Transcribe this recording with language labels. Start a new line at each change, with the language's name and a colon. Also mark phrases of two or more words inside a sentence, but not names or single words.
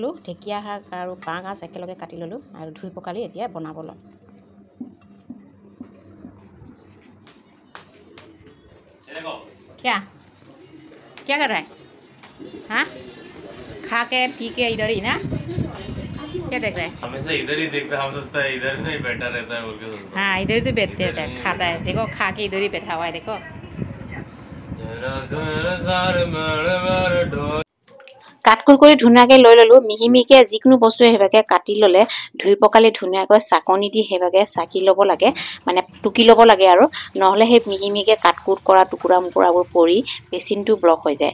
Assamese: ঢেকীয়া শাক আৰু বাঁহ গাজ একেলগে কাটি ল'লোঁ আৰু ধুই পখালি এতিয়া বনাব ল'ম।
Hindi: क्या क्या कर रहा है? हाँ खा के पी के इधर ही ना, क्या देख रहा है? हमेशा इधर ही देखता है, हम सोचता है इधर ही बैठा रहता है बोल के सोचता है। हाँ इधर ही तो बैठते रहता है, खाता है, देखो खा के इधर ही बैठा हुआ है देखो।
Assamese: কাটকুৰ কৰি ধুনীয়াকৈ লৈ ল'লোঁ। মিহি মিহিকৈ যিকোনো বস্তু সেইভাগে কাটি ল'লে ধুই পখালি ধুনীয়াকৈ চাকনি দি সেইভাগে চাকি ল'ব লাগে, মানে টুকি ল'ব লাগে আৰু নহ'লে সেই মিহি মিহিকৈ কাটকুৰ কৰা টুকুৰা মুকুৰাবোৰ পৰি বেচিনটো ব্লক হৈ যায়।